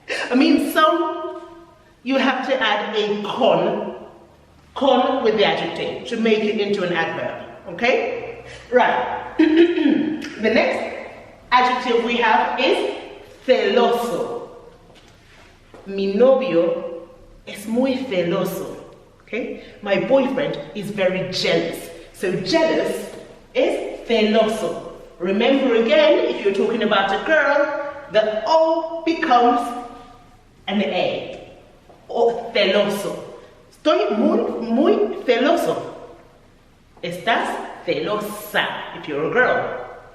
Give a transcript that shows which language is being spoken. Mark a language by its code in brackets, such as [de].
[en] I mean, some you have to add a con with the adjective to make it into an adverb, okay? Right. The next adjective we have is celoso. [es] Mi novio es muy celoso, okay? [en] My boyfriend is very jealous. So jealous is celoso. Remember again, if you're talking about a girl, the O becomes an A. O celoso. [es] Estoy muy celoso. Estás celosa, [en] if you're a girl.